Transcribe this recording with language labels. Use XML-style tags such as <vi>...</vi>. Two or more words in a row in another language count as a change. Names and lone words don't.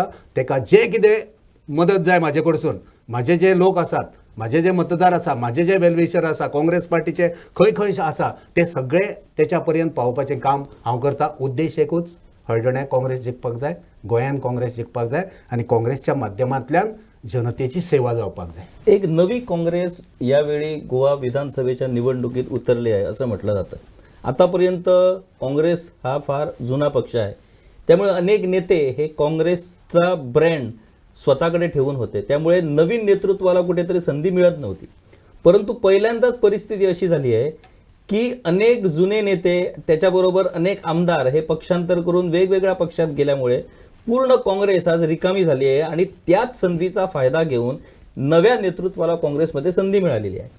<kok>तेका जें कितें मदत जाय म्हाजे कडसून, म्हाजे जे लोक आसात, म्हाजे जे मतदार आसा, म्हाजे जे वेलविशर आसा, काँग्रेस पार्टीचे खंय खंय आसा ते सगळे तेच्या पर्यंत पावोवपाचें काम हांव करता. उद्देश एकूच, हळदण्या काँग्रेस जिखपाक जाय, गोंयांत काँग्रेस जिखपाक जाय आनी काँग्रेसच्या माध्यमांतल्यान जनतेची सेवा जावपाक जाय.</kok> <mr>एक नवी काँग्रेस यावेळी गोवा विधानसभेच्या निवडणुकीत उतरली आहे असं म्हटलं जातं. आतापर्यंत काँग्रेस हा फार जुना पक्ष आहे, त्यामुळे अनेक नेते हे काँग्रेसचा ब्रँड स्वतःकडे ठेवून होते, त्यामुळे नवीन नेतृत्वाला कुठेतरी संधी मिळत नव्हती. परंतु पहिल्यांदाच परिस्थिती अशी झाली आहे की अनेक जुने नेते त्याच्याबरोबर अनेक आमदार हे पक्षांतर करून वेगवेगळ्या पक्षात गेल्यामुळे पूर्ण काँग्रेस आज रिकामी झाली आहे आणि त्याच संधीचा फायदा घेऊन नव्या नेतृत्वाला काँग्रेसमध्ये संधी मिळालेली आहे.</mr>